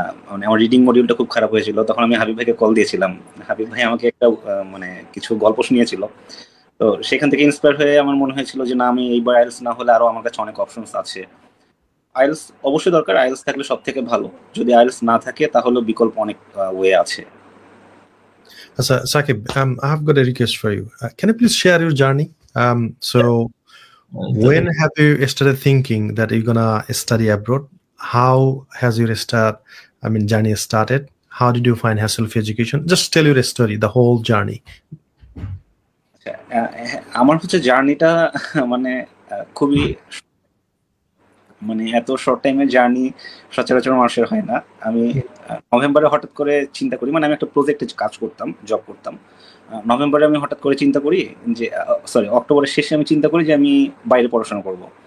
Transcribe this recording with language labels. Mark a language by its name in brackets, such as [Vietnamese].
[Bangla] মানে আমার রিডিং মডিউলটা খুব খারাপ হয়েছিল, তখন আমি হাবিব ভাইকে কল দিয়েছিলাম। হাবিব ভাই আমাকে একটা মানে কিছু গল্প শুনিয়েছিল, তো সেখান থেকে ইন্সপায়ার হয়ে আমার মনে হয়েছিল যে না, আমি এইবার আইএলটিএস না হলে আরও আমার কাছে অনেক অপশনস আছে। আইএলস অবশ্যই দরকার, আইএলস থাকলে সব থেকে ভালো। যদি আইএলস না থাকে তাহলে বিকল্প অনেক ওয়ে আছে। [English] Saqib, I have got a request for you. Can you please share your journey? So when have you started thinking that you're gonna study abroad? How has your journey started? How did you find hassle-free education? Just tell your story, the whole journey. [Bangla] আমার হচ্ছে জার্নিটা মানে খুবই এত short টাইমের journey সচরাচর মানুষের হয় না। আমি নভেম্বরে হঠাৎ করে চিন্তা করি, আমি একটা প্রজেক্টে কাজ করতাম, জব করতাম। নভেম্বরে আমি হঠাৎ করে চিন্তা করি যে অক্টোবরের শেষে আমি চিন্তা করি যে আমি বাইরে পড়াশোনা করবো।